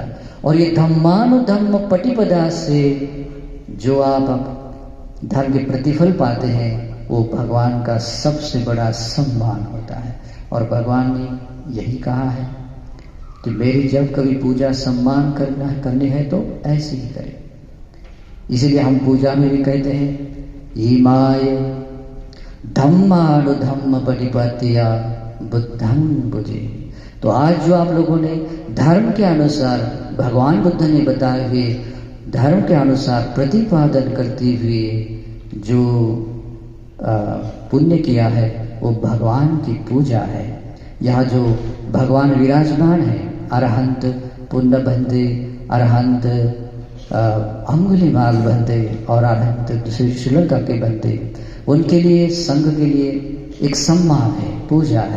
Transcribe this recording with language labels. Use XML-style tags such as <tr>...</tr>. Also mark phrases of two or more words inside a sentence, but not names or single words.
<hi>और ये</hi> <pi>धम्मानुधम्म पटिपदा</pi> <hi>से जो आप धर्म के प्रतिफल पाते हैं वो भगवान का सबसे बड़ा सम्मान होता है। और भगवान ने यही कहा है कि मेरी जब कभी पूजा सम्मान करनी है तो ऐसे ही करें। इसलिए हम पूजा में भी कहते हैं</hi> <pi>ईमाय धम्मानुधम्म पटिपत्या बुद्धं बुझे।</pi> <hi>तो आज जो आप लोगों ने धर्म के अनुसार भगवान बुद्ध ने बताए हुए धर्म के अनुसार प्रतिपादन करते हुए जो पुण्य किया है वो भगवान की पूजा है। यहाँ जो भगवान विराजमान है, अरहंत पुण्य बंदे, अरहंत अंगुलीमाल बंदे और अरहंत श्रीलंका के बंदे, उनके लिए संघ के लिए एक सम्मान है, पूजा है।</hi>